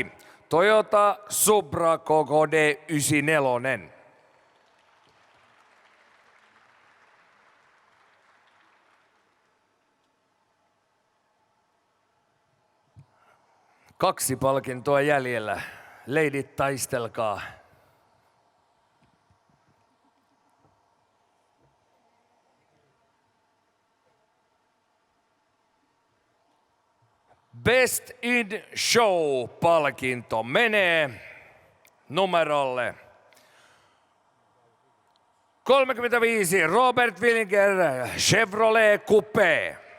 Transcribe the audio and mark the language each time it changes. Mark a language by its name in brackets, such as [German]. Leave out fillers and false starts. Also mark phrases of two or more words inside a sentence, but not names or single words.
[Finnish] Toyota Supra KKD 94. Kaksi palkintoa jäljellä. Leidit, taistelkaa. Best in Show-palkinto menee numerolle 35 Robert Willinger Chevrolet Coupé.